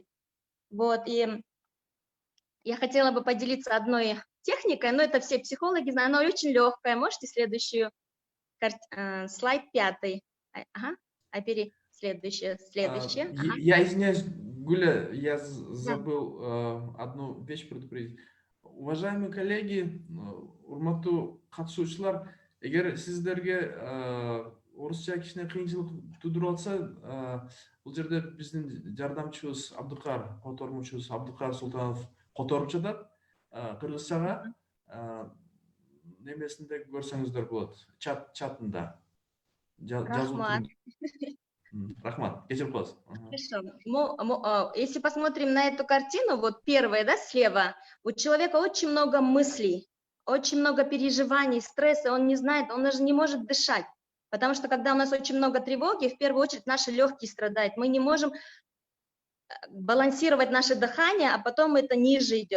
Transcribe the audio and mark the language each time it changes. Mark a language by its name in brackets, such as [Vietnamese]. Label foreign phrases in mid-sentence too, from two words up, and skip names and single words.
[Russian] Вот, и я хотела бы поделиться одной техникой, но это все психологи знают, она очень легкая. Можете следующую, слайд 5. Ага, следующее. Ага. Я извиняюсь, Гуля, я Да. забыл одну вещь предупредить. Уважаемые коллеги, [Kyrgyz] урматтуу катышуучулар, эгер сиздерге орусча кичине кыйынчылык туудуруп атса, бул жерде биздин жардамчыбыз Абдыкар, котормучубуз Абдыкар Султанов которуп жатат кыргызчага. Немесинде көрсөңүздөр болот, чатында жазуу Рахмат. Рахмат, кечирип коесуз. [Russian] Хорошо. Если посмотрим на эту картину, вот первая, да, слева, у человека очень много мыслей, очень много переживаний, стресса, он не знает, он даже не может дышать, потому что когда у нас очень много тревоги, в первую очередь наши легкие страдают, мы не можем балансировать наше дыхание, а потом это ниже идет.